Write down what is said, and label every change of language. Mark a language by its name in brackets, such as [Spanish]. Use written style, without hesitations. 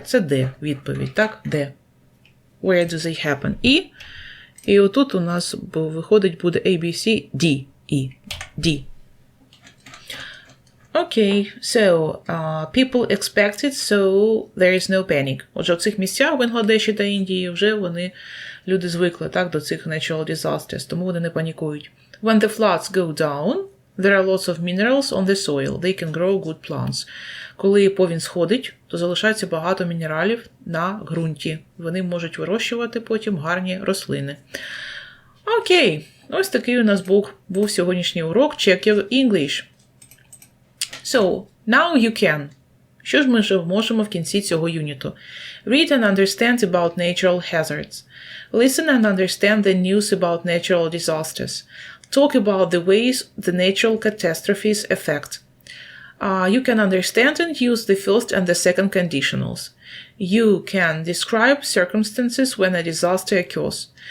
[Ukrainian] Це де відповідь, так? Де? [English] Where do they happen? [Ukrainian] І отут у нас виходить буде A, B, C, D. E. D. [English] Okay, so people expect it, so there is no panic. [Ukrainian] Отже, в цих місцях, в Бангладеші та Індії, вже люди звикли, так, до цих [English] natural disasters, [Ukrainian] тому вони не панікують. [English] When the floods go down, there are lots of minerals on the soil. They can grow good plants. [Ukrainian] Коли повінь сходить, то залишається багато мінералів на ґрунті. Вони можуть вирощувати потім гарні рослини. Окей, ось такий у нас був сьогоднішній урок [English] Check Your English. So, now you can. [Ukrainian] Що ж ми вже можемо в кінці цього юніту? [English] Read and understand about natural hazards. Listen and understand the news about natural disasters. Talk about the ways the natural catastrophes affect. You can understand and use the first and the second conditionals. You can describe circumstances when a disaster occurs.